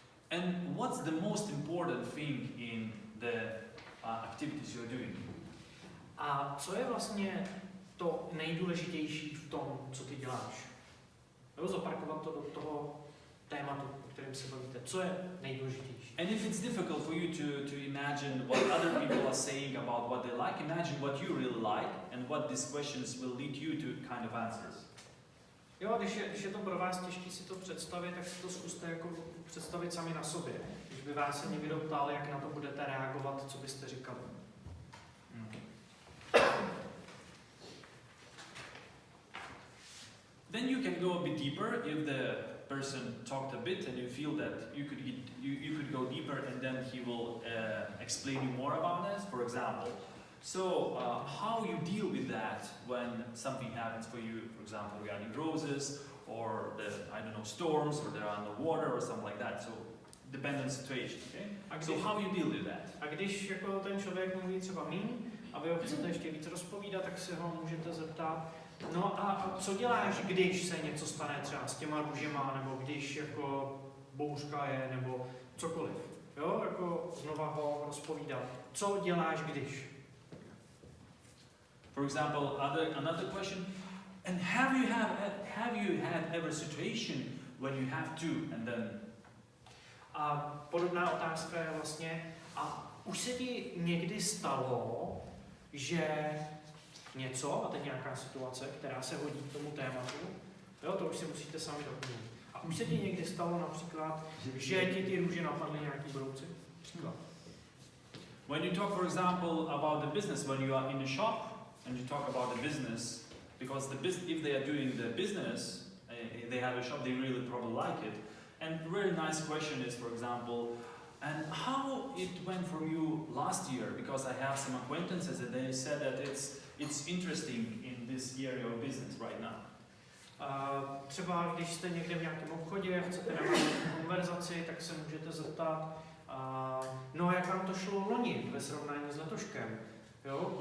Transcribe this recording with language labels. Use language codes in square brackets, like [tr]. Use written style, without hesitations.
[en] And what's the most important thing in the activities you're doing? [cs] A co je vlastně to nejdůležitější v tom, co ty děláš? Nebo zaparkovat to do toho tématu, o kterém se bavíte. Co je nejdůležitější? [en] And if it's difficult for you to imagine what other people are saying about what they like, imagine what you really like and what these questions will lead you to kind of answers. [cs] Jo, když je to pro vás těžké si to představit, tak si to zkuste jako představit sami na sobě. Když by vás se někdo ptal, jak na to budete reagovat, co byste říkali. [en] Then you can go a bit deeper if the person talked a bit and you feel that you could go deeper and then he will explain you more about this. For example, so how you deal with that when something happens for you, for example, regarding roses or I don't know, storms or they're underwater or something like that. So depends on the situation, okay? So how you deal with that? [cs] A když jako ten člověk mluví třeba míň a vy ho chcete ještě víc rozpovídat, tak se ho můžete zeptat, no a co děláš, když se něco stane třeba s těma růžema, nebo když jako bouřka je, nebo cokoliv. Jo, jako znova ho rozpovídat. Co děláš, když? [en] For example, another question, and have you had ever a situation when you have to, and then? [cs] A podobná otázka je vlastně, a už se ti někdy stalo, že něco, a teď nějaká situace, která se hodí k tomu tématu, jo, to už si musíte sami doplnit. A už se ti někdy stalo například, že ti ty růže napadly nějaký brouci? Příklad. [en] When you talk, for example, about the business, when you are in the shop and you talk about the business, because if they are doing the business they have a shop, they really probably like it. And a really nice question is, for example, and how it went for you last year? Because I have some acquaintances that they said that it's interesting in this area of business right now. [cs] Třeba když jste někde v nějakém obchodě, chcete navázat konverzaci, tak se můžete zeptat, no jak vám to šlo loni ve srovnání s letoškem, jo?